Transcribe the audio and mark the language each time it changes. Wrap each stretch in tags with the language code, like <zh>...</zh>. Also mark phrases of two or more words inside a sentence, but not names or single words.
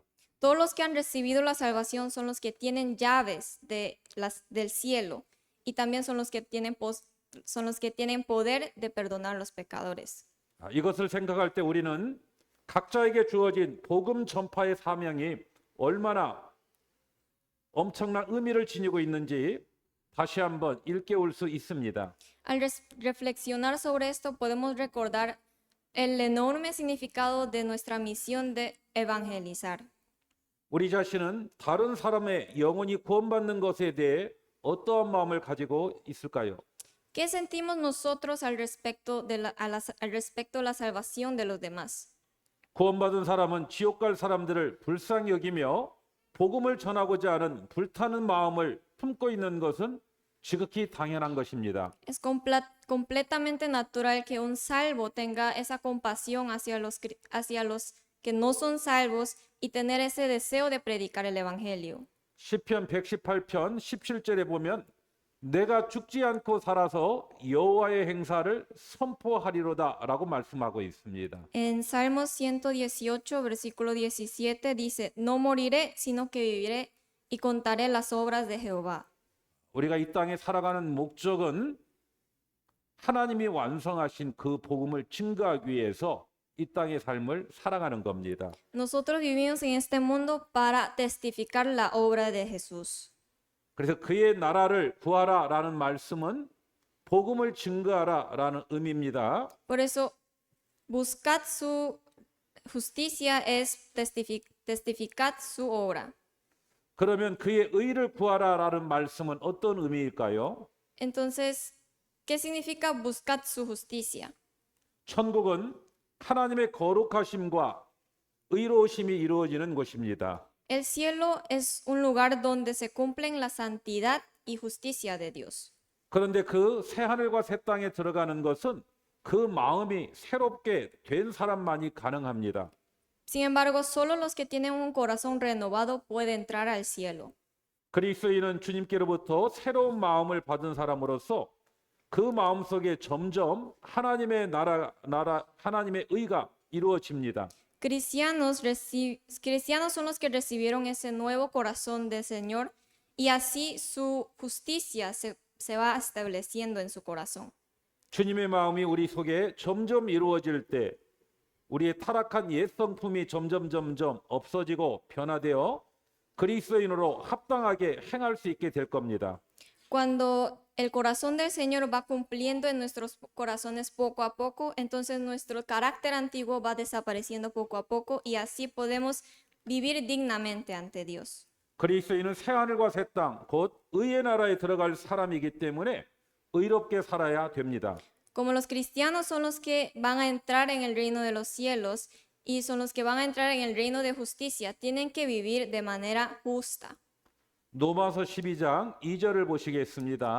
<es>Todos los que han recibido la salvación son los que tienen llaves del cielo y también son los que tienen poder de perdonar a los pecadores.</es> <ko>이것을 생각할 때 우리는 각자에게 주어진 복음 전파의 사명이 얼마나 엄청난 의미를 지니고 있는지 다시 한번 일깨울 수 있습니다.</ko> <es>Al reflexionar sobre esto, podemos recordar el enorme significado de nuestra misión de evangelizar.</es> <ko>우리 자신은 다른 사람의 영혼이 구원받는 것에 대해 어떠한 마음을 가지고 있을까요?</ko> <es>¿Qué sentimos nosotros al respecto de la salvación de los demás?</es> <ko>구원받은 사람은 지옥 갈 사람들을 불쌍히 여기며 복음을 전하고자 하는 불타는 마음을 품고 있는 것은 지극히 당연한 것입니다.</ko> <es>Es completamente natural que un salvo tenga esa compasión hacia los que no son salvos y tener ese deseo de predicar el evangelio.</es> <ko>시편 118편 17절에 보면 내가 죽지 않고 살아서 여호와의 행사를 선포하리로다라고 말씀하고 있습니다.</ko> <es>En Salmos 118, versículo 17 dice, no moriré, sino que viviré y contaré las obras de Jehová.</es> <ko>우리가 이 땅에 살아가는 목적은 하나님이 완성하신 그 복음을 증거하기 위해서 이 땅의 삶을 살아가는 겁니다.</ko> <es>Nosotros vivimos en este mundo para testificar la obra de Jesús.</es> <ko>그래서 그의 나라를 구하라라는 말씀은 복음을 증거하라라는 의미입니다.</ko> <es>Por eso, buscad su justicia es testificad su obra.</es> <ko>그러면 그의 의를 구하라라는 말씀은 어떤 의미일까요?</ko> <es>Entonces, ¿qué significa buscad su justicia?</es> <ko>천국은 하나님의 거룩하심과 의로우심이 이루어지는 곳입니다.</ko> <es>El cielo es un lugar donde se cumplen la santidad y justicia de Dios.</es> <ko>그런데 그 새 하늘과 새 땅에 들어가는 것은 그 마음이 새롭게 된 사람만이 가능합니다.</ko> <es>Sin embargo, solo los que tienen un corazón renovado pueden entrar al cielo.</es> <ko>그리스도인은 주님께로부터 새로운 마음을 받은 사람으로서 그 마음 속에 점점 하나님의 하나님의 의가 이루어집니다.</ko> <es>Cristianos son los que recibieron ese nuevo corazón del Señor y así su justicia se va estableciendo en su corazón.</es> <ko>주님의 마음이 우리 속에 점점 이루어질 때 우리의 타락한 옛 성품이 점점 없어지고 변화되어 그리스도인으로 합당하게 행할 수 있게 될 겁니다.</ko> <es>Cuando el corazón del Señor va cumpliendo en nuestros corazones poco a poco, entonces nuestro carácter antiguo va desapareciendo poco a poco y así podemos vivir dignamente ante Dios.</es> <ko>그리스도인은 새 하늘과 새 땅, 곧 의의 나라에 들어갈 사람이기 때문에 의롭게 살아야 됩니다.</ko> <es>Como los cristianos son los que van a entrar en el reino de los cielos y son los que van a entrar en el reino de justicia, tienen que vivir de manera justa.</es> <ko>로마서 12장 2절을 보시겠습니다.</ko>